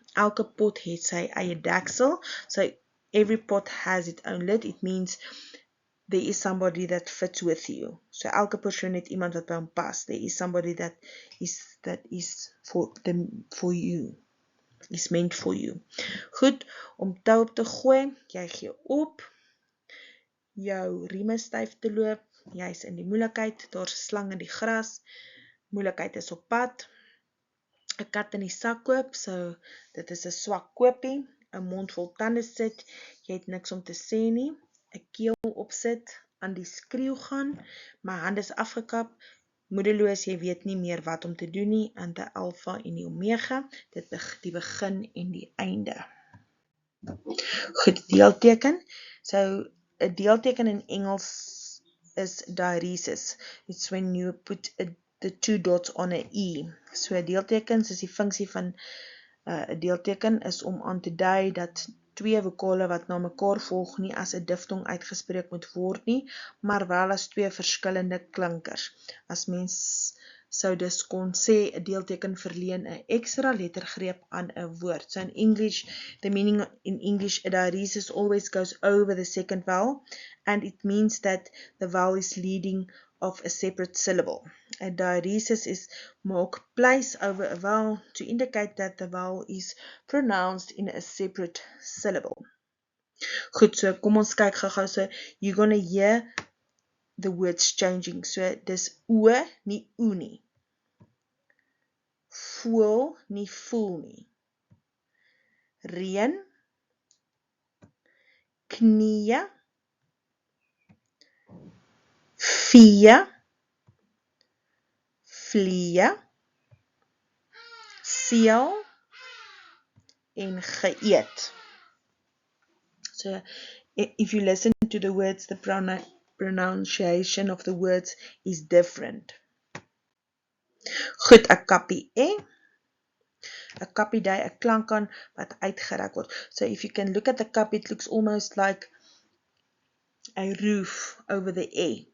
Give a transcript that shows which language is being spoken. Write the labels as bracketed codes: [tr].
[af] Elke pot het sy eie deksel. [en] So every pot has its own lid. It means there is somebody that fits with you. [af] So elke persoon het iemand wat by hom pas. [en] There is somebody that is for you. Is meant for you. [af] Goed, om tou op te gooi, jy gee op, jou rieme styf te loop, jy is in die moeilikheid, daar's 'n slang in die gras, moeilikheid is op pad, 'n kat in die sak koop, so dit is 'n swak koopie, 'n mond vol tande sit, jy het niks om te sê nie, 'n keel opsit, aan die skreeu gaan, my hand is afgekap, moedeloos, jy weet nie meer wat om te doen nie, en die alfa en die omega, die begin en die einde. Goed, deelteken. So, 'n deelteken in Engels is diaresis. [en] It's when you put the 2 dots on a E. [af] So, 'n deelteken, soos die funksie van 'n deelteken is om aan te dui dat 2 vokale wat na mekaar volg nie as 'n diftong uitgespreek moet word nie, maar wel as 2 verskillende klinkers. As mens sou dus kon sê 'n deelteken verleen 'n ekstra lettergreep aan 'n woord. [en] So in English, the meaning in English, a diaresis always goes over the second vowel, and it means that the vowel is leading of a separate syllable. A diaresis is maak place over a vowel to indicate that the vowel is pronounced in a separate syllable. [af] Goed, so kom ons kyk gou-gou. [en] So you're gonna hear the words changing. [af] So dis o, nie oe nie. Voel, nie voel nie. Reën, knieë, vee, vliee, seël en geëet. [en] So if you listen to the words, the pronunciation of the words is different. [af] Goed, 'n kappie e. 'n kappie dui 'n klank aan wat uitgerek word. [en] So if you can look at the cup, it looks almost like a roof over the e.